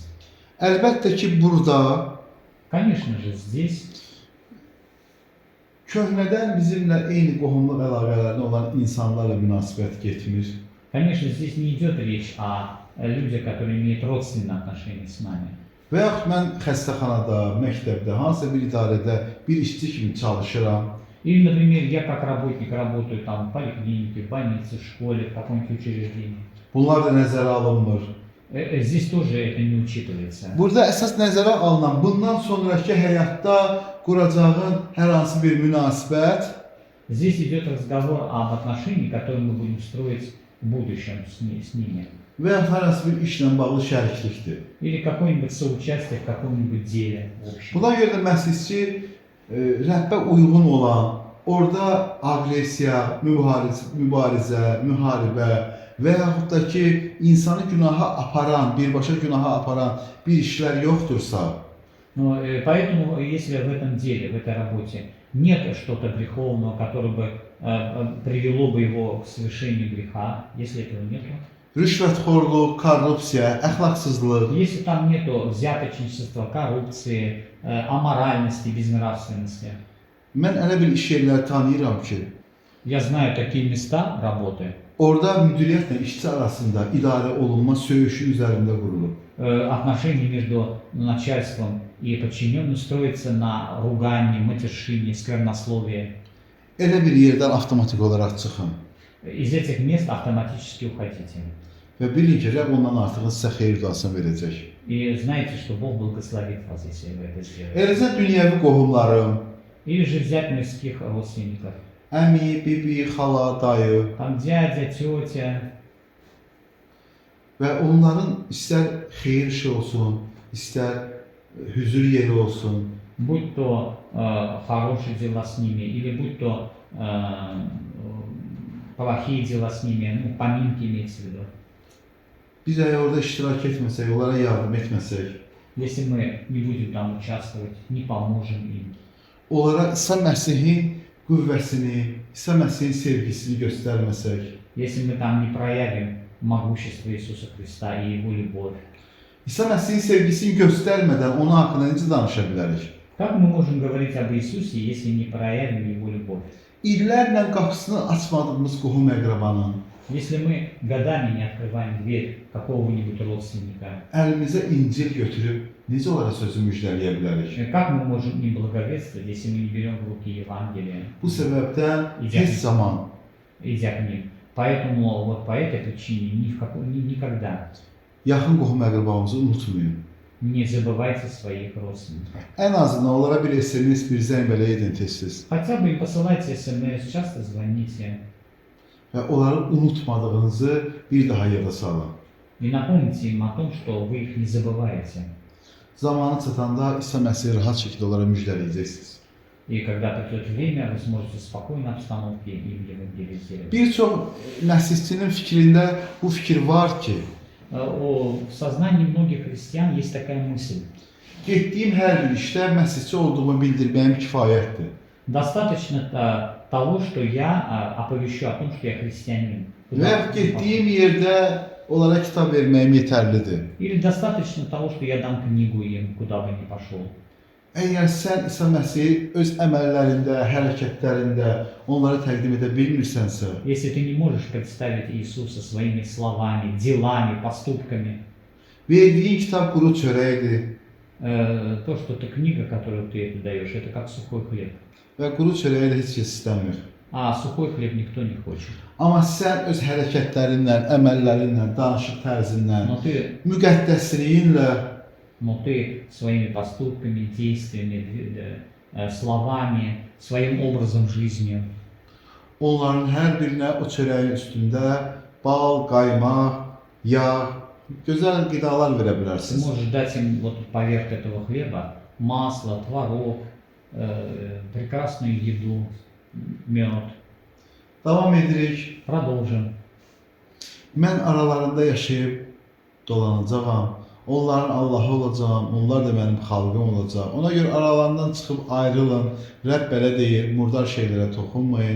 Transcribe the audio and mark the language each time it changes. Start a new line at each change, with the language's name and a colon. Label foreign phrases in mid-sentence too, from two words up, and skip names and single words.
Azerbaijani: Əlbəttə ki, burada
Russian: Конечно же, здесь
Azerbaijani: köhnədən bizimlə eyni qohumluq əlaqələrində olan insanlarla münasibət getmir.
Russian: Конечно, здесь не идет речь о людях, которые имеют родственные отношения с нами.
Azerbaijani: Və yaxud mən xəstəxanada, məktəbdə, hansısa bir idarədə bir işçi kimi çalışıram.
Russian: Или, например, я как работник работаю там в поликлинике, в больнице, в школе, в каком-нибудь учреждении.
Azerbaijani: Bunlar da nəzərə alınmır.
Russian: Здесь тоже это не учитывается.
Azerbaijani: Burada əsas nəzərə alınan bundan sonraki həyatda quracağın hər hansı bir münasibət
Russian: Здесь идет разговор об отношениях, которые мы будем строить в будущем с ними.
Azerbaijani: və ya hər hansı bir işlə bağlı şəriklikdir.
Russian: Или какое-нибудь соучастие в каком-нибудь деле общем.
Azerbaijani: Buna görə də məsihçi Rəbbə uyğun olan, orada aqressiya, mübarizə, müharibə və yaxud da ki, insanı günaha aparan, birbaşa günaha aparan bir işlər yoxdursa,
Russian: Но поэтому, если в этом деле, в этой работе нет что-то греховного, которое бы привело бы его к совершению греха, если этого нет,
Azerbaijani: rüşvətxorluq, korrupsiya, əxlaqsızlıq,
Russian: если там нету взяточничества, коррупции, аморальности, безнравственности,
Azerbaijani: mən elə bir iş yerləri tanıyıram ki,
Russian: я знаю такие места работы,
Azerbaijani: orada müdiriyyətlə işçi arasında idarə olunma söyüşü üzərində qurulub.
Russian: отношения между начальством и подчиненным строятся на ругании, матершине, сквернословии.
Azerbaijani: Elə bir yerdən avtomatik olaraq çıxın.
Russian: Из этих мест автоматически уходите.
Azerbaijani: və bilin ki, Rəbb ondan artıq sizə xeyir duasını verəcək.
Russian: И знаете, что Бог благословит вас, если вы это сделаете.
Azerbaijani: Eləcə dünyəvi qohumlarım,
Russian: Или же взять мирских родственников.
Azerbaijani: əmi, bibi, xala, dayı
Russian: Там дядя, тетя.
Azerbaijani: və onların istər xeyir işi olsun, istər hüzur yeri olsun,
Russian: Будь то хорошие дела с ними, или будь то плохие дела с ними, ну, поминки имеется в виду.
Azerbaijani: biz əgər orada iştirak etməsək, onlara yardım etməsək,
Russian: Если мы не будем там участвовать, не поможем им,
Azerbaijani: onlara İsa Məsihin qüvvəsini, İsa Məsihin sevgisini göstərməsək,
Russian: если мы там не проявим могущество Иисуса Христа и Его любовь,
Azerbaijani: İsa Məsihin sevgisini göstərmədən onun haqqında necə danışa bilərik?
Russian: как мы можем говорить об Иисусе, если не проявим Его любовь?
Azerbaijani: İllərlə qapısını açmadığımız qohum-əqrabanın
Russian: Если мы годами не открываем дверь какого-нибудь родственника,
Azerbaijani: əlimizə İncil götürüb necə onlara sözü müjdələyə bilərik?
Russian: как мы можем им благовествовать, если мы не берем в руки Евангелие,
Azerbaijani: Bu səbəbdən heç zaman
Russian: идя к ним? Поэтому вот по этой причине никогда
Azerbaijani: yaxın qohum-əqrabamızı unutmayın.
Russian: не забывайте своих родственников.
Azerbaijani: Ən azından onlara bir SMS, bir zəng belə edin tez-tez
Russian: Хотя бы им посылайте смс, часто звоните
Azerbaijani: və onları unutmadığınızı bir daha yada salın.
Russian: и напомните им о том, что вы их не забываете.
Azerbaijani: Zamanı çatanda İsa Məsihi rahat şəkildə onlara müjdələyəcəksiniz.
Russian: И когда придет время, вы сможете в спокойной обстановке им евангелизировать.
Azerbaijani: Bir çox məsihçinin fikrində bu fikir var ki,
Russian: В сознании многих христиан есть такая мысль.
Azerbaijani: getdiyim hər bir işdə məsihçi olduğumu bildirməyim kifayətdir.
Russian: Достаточно того, что я оповещу о том, что я христианин.
Azerbaijani: Və getdiyim yerdə onlara kitab verməyim yetərlidir.
Russian: Или достаточно того, что я дам книгу им, куда бы ни пошел.
Azerbaijani: Əgər sən İsa Məsihi öz əməllərində, hərəkətlərində onlara təqdim edə bilmirsənsə,
Russian: Если ты не можешь представить Иисуса своими словами, делами, поступками,
Azerbaijani: verdiyin kitab quru çörəkdir
Russian: то, что это книга, которую ты это даешь, это как сухой хлеб.
Azerbaijani: və quru çörəyi də heç kəs istəmir.
Russian: А сухой хлеб никто не хочет.
Azerbaijani: Amma sən öz hərəkətlərinlə, əməllərinlə, danışıq tərzinlə,
Russian: Но ты
Azerbaijani: müqəddəsliyinlə
Russian: Но ты своими поступками, действиями, словами, своим образом жизни
Azerbaijani: onların hər birinə o çörəyin üstündə bal, qaymaq, yağ, gözəl qidalar verə
Russian: ты
Azerbaijani: bilərsiniz.
Russian: можешь дать им вот поверх этого хлеба масло, творог, прекрасную еду, мед.
Azerbaijani: Davam edirik.
Russian: Продолжим.
Azerbaijani: Mən aralarında yaşayıb dolanacağam. Onların Allahı olacağam, onlar da mənim xalqım olacaq. Ona görə aralarından çıxıb ayrılın. Rəbb belə deyir, murdar şeylərə toxunmayın.